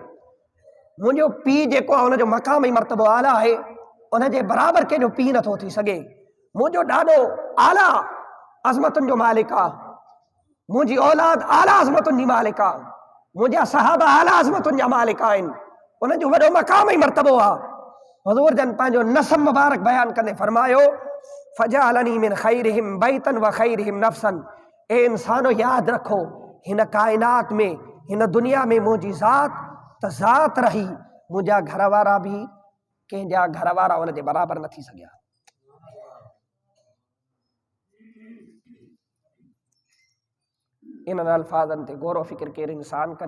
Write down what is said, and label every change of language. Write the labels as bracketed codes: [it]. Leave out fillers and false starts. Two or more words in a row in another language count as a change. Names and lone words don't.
[sd] मुंहिंजो पीउ जेको आहे हुनजो मक़ाम ऐं मर्तबो आला आहे, उनजे बराबरि कंहिंजो पीउ नथो थी सघे। मुंहिंजो ॾाॾो आला अज़मतुनि जो मालिक आहे, मुंहिंजी औलाद आला अज़मतुनि जी मालिक आहे, मुंहिंजा सहाबा आला अज़मतुनि जा मालिक आहिनि, उन्हनि जो वॾो मक़ाम ऐं मर्तबो आहे। हुज़ूर जन पंहिंजो नसब मुबारक बयानु कंदे फरमायो [ar] فجعلني من خيرهم بيتا وخيرهم نفسا, [sd] ए इंसानो यादि रखो हिन काइनात में, हिन दुनिया में मुंहिंजी ज़ात त ज़ात रही मुंहिंजा घर वारा बि कंहिंजा घर वारा उन जे बराबरि न थी सघिया। इन्हनि अल्फाज़नि ते गौर फ़िक्र केरु इंसान करे।